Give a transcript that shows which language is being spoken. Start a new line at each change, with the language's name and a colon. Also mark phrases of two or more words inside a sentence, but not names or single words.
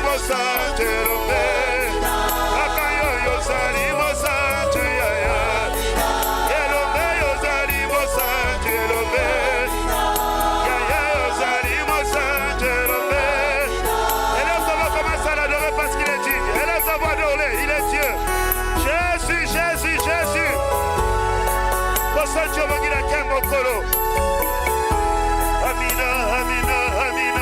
Lingala: mosantu elombe akayo yozali mosantu yaya elombe yozali mosantu elombe yaya yozali mosantu elombe.
French: Élève sa voix, commence à l'adorer parce qu'il est digne. Élève sa voix, adore-le, il est Dieu. Jésus, Jésus, Jésus.
Lingala: Mosantu obongila kembo kolo. Amina, Amina, Amina.